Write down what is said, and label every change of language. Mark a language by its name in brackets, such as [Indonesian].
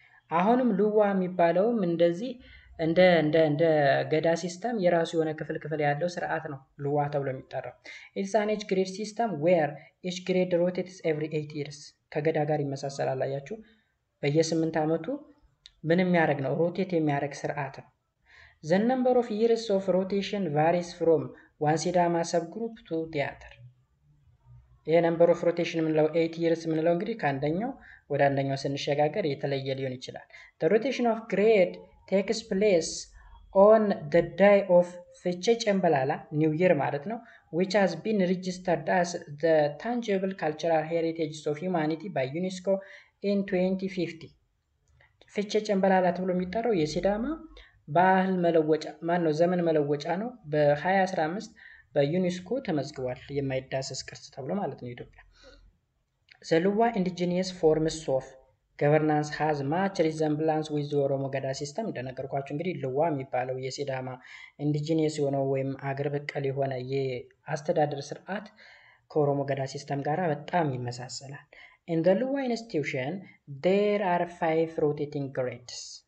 [Amharic] አሁንም ሉዋ የሚባለውም እንደዚህ እንደ ገዳ ሲስተም የራሱ የሆነ ክፍል ያለው ስርዓት ነው ሉዋ ተብሎ የሚጠራው። [English] it's an age grade system where each grade rotates every 8 years። [Amharic] ከገዳ ጋር ይመሳሰላል። አያችሁ፣ በየ8 ዓመቱ ምን የሚያደርግ ነው? ሮቴት የሚያደርግ ስርዓት ነው። [English] the number of years of rotation varies from one Sidama subgroup to the other። [Amharic] ይሄ ነምበር ኦፍ ሮቴሽን የምንለው 8 years የምንለው እንግዲህ ከአንደኛው ወደ አንደኛው ስንሸጋገር የተለየ ሊሆን ይችላል። [English] the rotation of grade takes place on the day of [Amharic] ፍቼ ጨምበላላ ኒው ይር ማለት ነው, [English] which has been registered as the tangible cultural heritage of humanity by UNESCO in 2050. [Amharic] ፍቼ ጨምበላላ ተብሎ የሚጠራው የሲዳማ ባህል መለወጫ ነው ዘመን መለወጫ ነው። በ2015 በዩኔስኮ ተመዝግቧል የማይዳሰስ ቅርስ ተብሎ ማለት ነው ኢትዮጵያ። [English] The Luwa indigenous forms of governance has much resemblance with the Oromo Gada system። [Amharic] እንደነገርኳችሁ እንግዲህ ሉዋ የሚባለው የሲዳማ ኢንዲጂኒየስ የሆነው ወይም አገር በቀል የሆነ የአስተዳደር ስርዓት ከኦሮሞ ገዳ ሲስተም ጋር በጣም ይመሳሰላል። [English] In the Luwa institution there are 5 rotating grades